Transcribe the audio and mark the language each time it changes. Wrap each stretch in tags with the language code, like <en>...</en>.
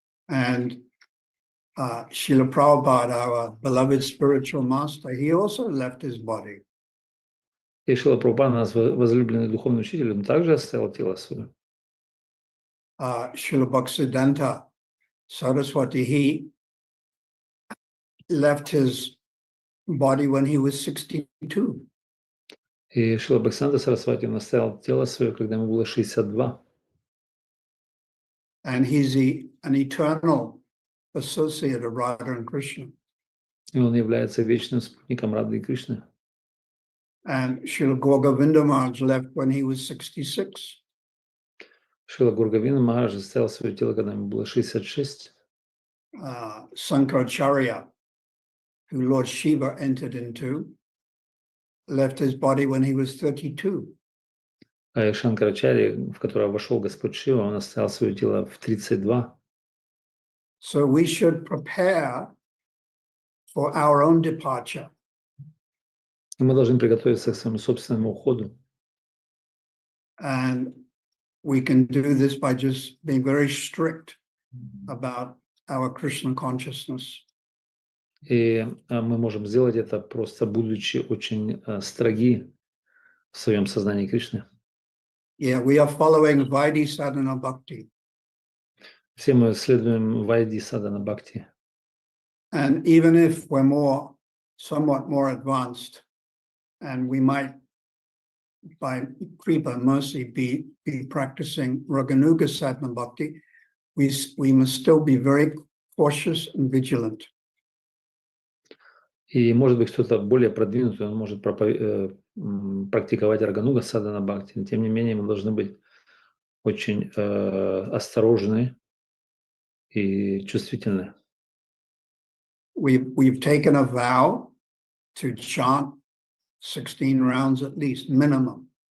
<en>And Srila Prabhupada, our beloved spiritual master, he also left his body.</en> <ru>И Шрила Прабхупада, наш возлюбленный духовный учитель, он также оставил тело свое.</ru> <en>Srila Bhaktisiddhanta Saraswati, he left his body when he was 62.</en> <ru>И Шрила Бхактисиданта Сарасвати, он оставил тело свое, когда ему было 62.</ru> <en>And he's an eternal associate of Radha and Krishna.</en> <ru>И он является вечным спутником Рады и Кришны.</ru> <en>And Srila Govinda Maharaj left when he was 66.</en> <ru>Шрила Гургавина Махарадж оставил свое тело, когда ему было 66.</ru> <en>Sankaracharya, who Lord Shiva entered into, left his body when he was 32.</en> <ru>А и Шанкарачарья, в которого вошел Господь Шива, он оставил свое тело в 32.</ru> <en>So we should prepare for our own departure.</en> <ru>И мы должны приготовиться к своему собственному уходу.</ru> <en>And we can do this by just being very strict about our Krishna consciousness.</en> <ru>И мы можем сделать это, просто будучи очень строги в своем сознании Кришны.</ru> <en>Yeah, we are following Vaidhi Sadhana Bhakti.</en> <ru>Все мы следуем Вайди Садана Бхакти.</ru> <en>And even if we're somewhat more advanced, and we might, by Kripa mercy, be practicing Raganuga Sadhana Bhakti, we must still be very cautious and vigilant.</en> <ru>И, может быть, кто-то более продвинутый, он может практиковать Рагануга Садана Бхакти. Но, тем не менее, мы должны быть очень осторожны и чувствительны.</ru> <en>We've taken a vow to chant 16 rounds at least, minimum.</en>